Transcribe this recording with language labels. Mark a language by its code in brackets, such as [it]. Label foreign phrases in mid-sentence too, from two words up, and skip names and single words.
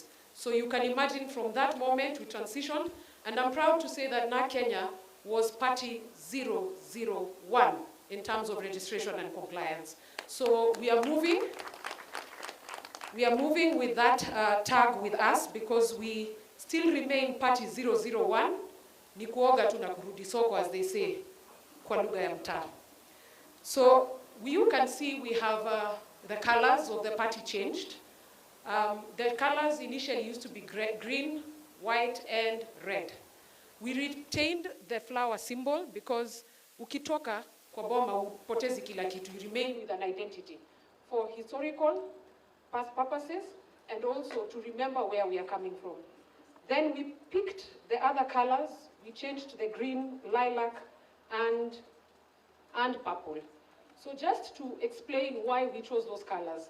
[en] So you can imagine from that moment we transitioned, and I'm proud to say that now Kenya was party 001 in terms of registration and compliance. So we are moving with that tag with us, because we still remain party 001, [sw] ni kuoga tu na kurudi soko, [en] as they say, [sw] kwa lugha ya mtaa. [en] So you can see we have the colors of the party changed. The colors initially used to be green, white, and red. We retained the flower symbol because [sw] ukitoka kwa boma upotezi kila kitu. [en] You remain with an identity for historical purposes and also to remember where we are coming from. Then we picked the other colors. We changed to the green, lilac, and purple. So just to explain why we chose those colors.